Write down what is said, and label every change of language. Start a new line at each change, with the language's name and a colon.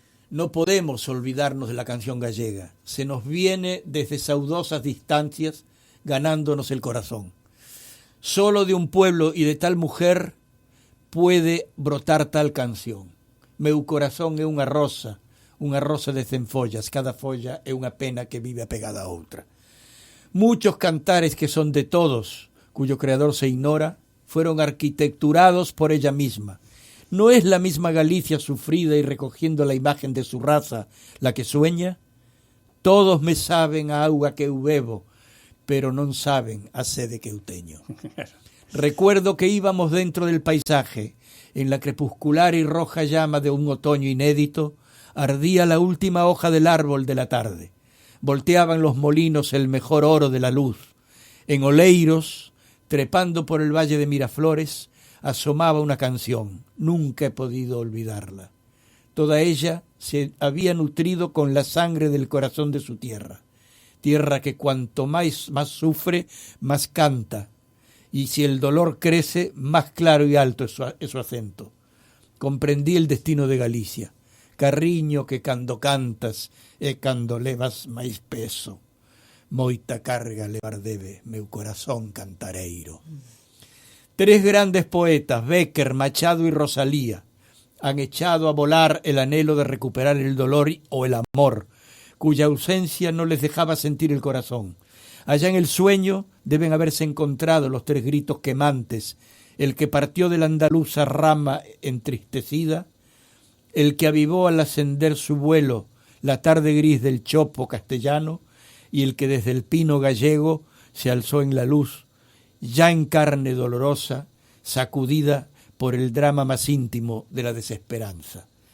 Spanish: No podemos olvidarnos de la canción gallega. Se nos viene desde saudosas distancias ganándonos el corazón. Solo de un pueblo y de tal mujer puede brotar tal canción.
Galician: Meu corazón é unha rosa de 100 follas, cada folla é unha pena que vive apegada a outra.
Spanish: Muchos cantares que son de todos, cuyo creador se ignora, fueron arquitecturados por ella misma. ¿No es la misma Galicia sufrida y recogiendo la imagen de su raza la que sueña?
Galician: Todos me saben a auga que eu bebo, pero non saben a sede que eu teño.
Spanish: Recuerdo que íbamos dentro del paisaje, en la crepuscular y roja llama de un otoño inédito, ardía la última hoja del árbol de la tarde. Volteaban los molinos el mejor oro de la luz. En Oleiros, trepando por el valle de Miraflores, asomaba una canción. Nunca he podido olvidarla. Toda ella se había nutrido con la sangre del corazón de su tierra. Tierra que cuanto más sufre, más canta. Y si el dolor crece, más claro y alto es su acento. Comprendí el destino de Galicia.
Galician: Carriño que cando cantas e cando levas máis peso. Moita carga levar debe meu corazón cantareiro.
Spanish: Tres grandes poetas, Bécquer, Machado y Rosalía, han echado a volar el anhelo de recuperar el dolor o el amor, cuya ausencia no les dejaba sentir el corazón. Allá en el sueño deben haberse encontrado los tres gritos quemantes, el que partió de la andaluza rama entristecida, el que avivó al ascender su vuelo la tarde gris del chopo castellano y el que desde el pino gallego se alzó en la luz, ya en carne dolorosa, sacudida por el drama más íntimo de la desesperanza.